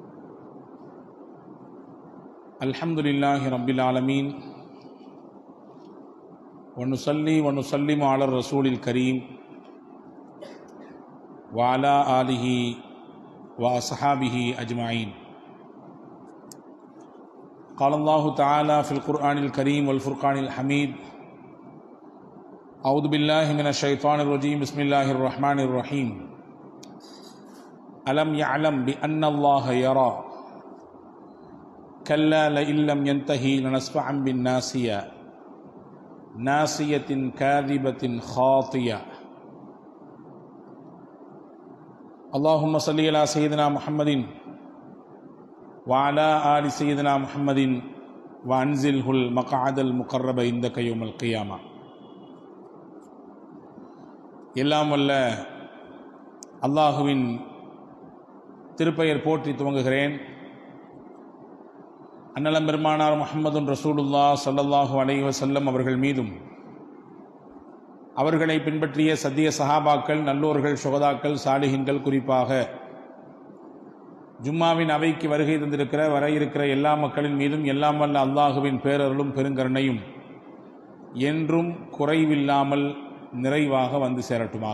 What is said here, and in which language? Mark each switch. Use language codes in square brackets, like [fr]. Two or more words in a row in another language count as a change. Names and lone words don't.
[ar] الحمد لله رب العالمين ونصلي ونسلم على الرسول الكريم وعلى آله وأصحابه أجمعين. قال الله تعالى في القرآن الكريم والفرقان الحميد: أعوذ بالله من الشيطان الرجيم بسم الله الرحمن الرحيم. ألم يعلم بأن الله يرى كلا لئن لم ينتهي لنسفعا بالناصية ناصية كاذبة خاطية. اللهم صل على سيدنا محمد وعلى آل سيدنا محمد وأنزله المقعد المقرب عندك يوم القيامة. [ta] எல்லாம் வல்ல அல்லாஹுவின் திருப்பெயர் போற்றி துவங்குகிறேன். அன்னலம் பெருமானார் [ar] محمد رسول الله صلى الله عليه وسلم [ta] அவர்கள் மீதும் அவர்களை பின்பற்றிய சத்திய சஹாபாக்கள், நல்லோர்கள், சுகதாக்கள், சாலிஹின்கள், குறிப்பாக ஜும்மாவின் அவைக்கு வருகை தந்திருக்கிற வர இருக்கிற எல்லா மக்களின் மீதும் எல்லாம் வல்ல அல்லாஹுவின் பேரருளும் பெருங்கருணையும் என்றும் குறைவில்லாமல் நிறைவாக வந்து சேரட்டுமாக.